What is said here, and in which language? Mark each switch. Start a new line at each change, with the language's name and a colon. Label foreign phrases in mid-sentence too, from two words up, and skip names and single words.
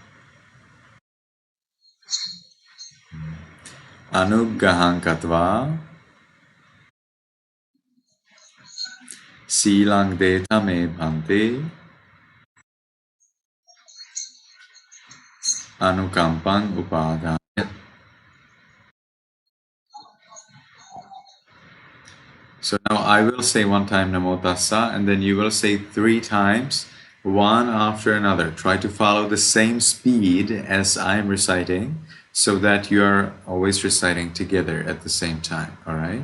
Pali: Anugraham katva. Silang deta me bhante. Anukampan upadaya.
English: So now I will say one time
Pali: Namo Tassa,
English: and then you will say 3 times, one after another. Try to follow the same speed as I'm reciting so that you are always reciting together at the same time. All right?